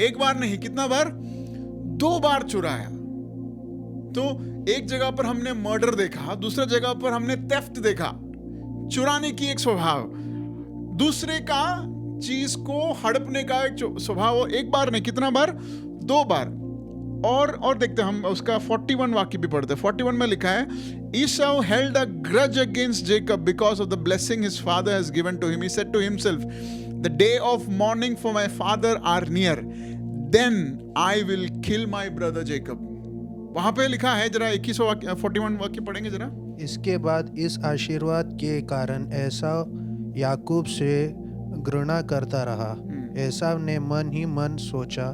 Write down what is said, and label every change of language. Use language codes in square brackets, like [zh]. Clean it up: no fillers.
[hi] एक बार नहीं, कितना बार? 2 बार चुराया। तो एक जगह पर हमने मर्डर देखा, दूसरा जगह पर हमने थेफ्ट देखा, चुराने की एक स्वभाव, दूसरे का चीज को हड़पने का एक स्वभाव। एक बार नहीं, कितना बार? 2 बार। और देखते हैं हम उसका 41 वाक्य भी पढ़ते हैं। 41 में लिखा है, [en] Esau held a grudge against Jacob because of the blessing his father has given to him. He said to himself, the day of mourning for my father are near. Then I will kill my brother Jacob. [hi] वहां पे लिखा है, जरा 41 वाक्य पढ़ेंगे जरा। इसके बाद इस आशीर्वाद के कारण एसाव याकूब से घृणा करता रहा। एसाव ने मन ही मन सोचा।